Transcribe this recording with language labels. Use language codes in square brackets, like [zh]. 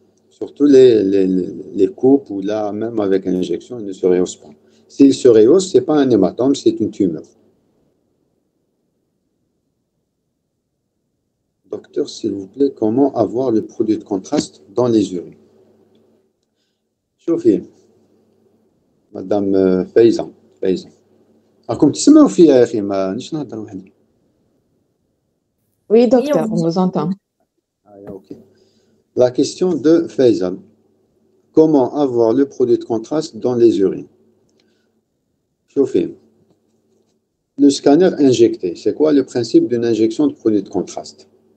[fr] Surtout les coupes ou là, même avec injection, il ne se rehausse pas. S'il se rehausse, ce n'est pas un hématome, c'est une tumeur. Docteur, s'il vous plaît, comment avoir le produit de contraste dans les urines? [ar] شوفي مدام فايزة راكم تسمعوا فيا يا اخي مانيش نهضر وحدي. [fr] Oui, docteur, on vous entend. Ok. La question de Faisal. Comment avoir le produit de contraste dans les urines? Chauffez. Le scanner injecté, c'est quoi le principe d'une injection de produit de contraste?